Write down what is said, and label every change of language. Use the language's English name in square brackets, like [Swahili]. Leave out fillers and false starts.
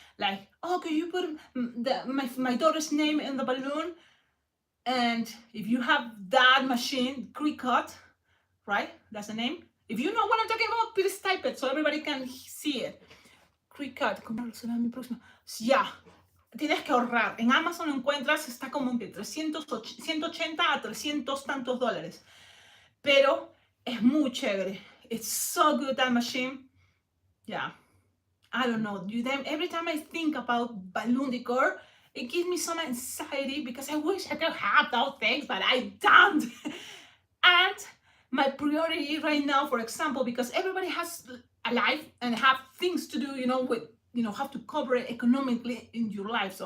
[English] Like, oh, can you put my daughter's name in the balloon? And if you have that machine, Cricut, right? That's the name. If you know what I'm talking about, please type it so everybody can see it. [Spanish] Cricut. Ya. Tienes que ahorrar. En Amazon encuentras, está como entre 180 a 300 tantos dólares. Pero es muy chévere. [English] It's so good, that machine. Yeah. I don't know. Every time I think about balloon decor, it gives me some anxiety, because I wish I could have those things, but I don't. And my priority right now, for example, because everybody has a life and have things to do, you know, with, you know, have to cover it economically in your life.